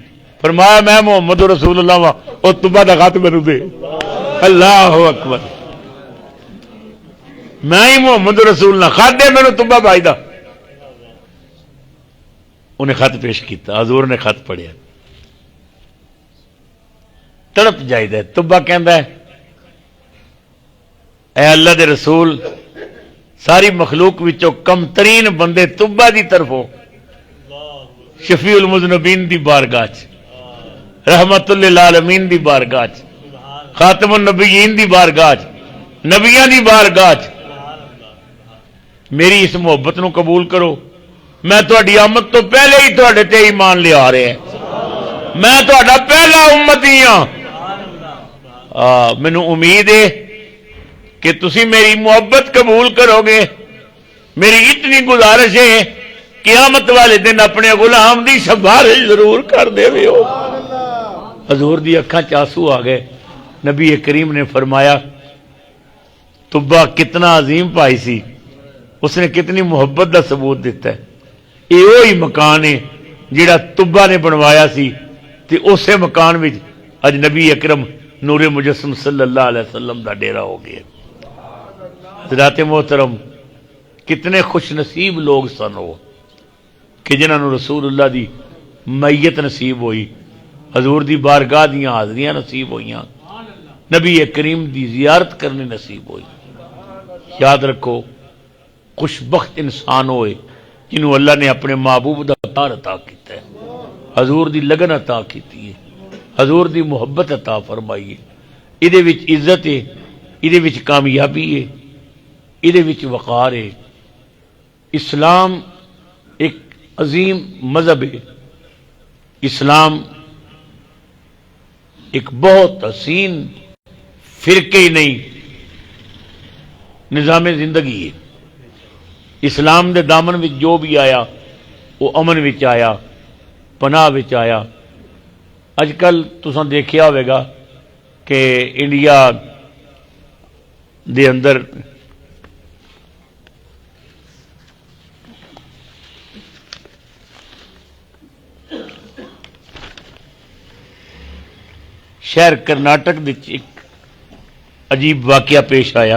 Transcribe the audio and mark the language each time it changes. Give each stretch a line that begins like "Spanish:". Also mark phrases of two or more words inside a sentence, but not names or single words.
Punjabi: فرمایا میں محمد رسول اللہ وا. اور تبا دا خط میرے دے.
Arabic: اللہ اکبر.
Punjabi: میں ہی محمد رسول اللہ، خط دے میرے تبا بھائی دا. انہیں خط پیش کیتا. حضور نے خط پڑھیا، تڑپ جائیدا. تبا کہندا ہے اے اللہ دے رسول، ساری مخلوق وچوں کم ترین بندے تبا دی طرفوں شفیع المذنبین دی بارگاہ رحمت للعالمین دی بارگاہ چ، خاتم النبیین دی بارگاہ چ، نبیاں دی بارگاہ چ میری اس محبت نو قبول کرو. میں تہاڈی آمد تو پہلے ہی تہاڈے تے ایمان لے آ رہے ہیں. میں تہاڈا پہلا امتی ہاں. مینوں امید ہے کہ تسی میری محبت قبول کرو گے. میری اتنی گزارش ہے قیامت والے دن اپنے غلام دی سفارش ضرور کر دے ہو. حضور دی اکھاں چ آنسو آ گئے. نبی کریم نے فرمایا تبا کتنا عظیم پائی سی، اس نے کتنی محبت دا ثبوت دیتا ہے. یہ وہی مکان ہے جڑا تبا نے بنوایا سی تے اسے مکان وچ اج نبی اکرم نور مجسم
Arabic: صلی اللہ علیہ وسلم
Punjabi: دا ڈیرا ہو گیا. حضرات محترم، کتنے خوش نصیب لوگ سن وہ کہ جنہاں نو رسول اللہ دی میت نصیب ہوئی، حضور دی بارگاہ دیاں حاضریاں نصیب ہوئیاں، نبی کریم دی زیارت کرنی نصیب ہوئی. یاد رکھو خوش بخت انسان ہوئے جنہوں اللہ نے اپنے محبوب دا پیار عطا کیتا ہے، حضور دی لگن عطا کیتی ہے، حضور دی محبت عطا فرمائی ہے. ایدے وچ عزت ہے، ایدے وچ کامیابی ہے، ایدے وچ وقار ہے.
Urdu: اسلام ایک عظیم مذہب ہے. اسلام ایک بہت حسین فرقے ہی نہیں، نظام زندگی ہے.
Punjabi: اسلام دے دامن وچ جو بھی آیا وہ امن وچ آیا، پناہ وچ آیا. اج کل تساں دیکھیا ہوئے گا کہ انڈیا دے اندر شہر کرناٹک وچ ایک عجیب واقعہ پیش آیا.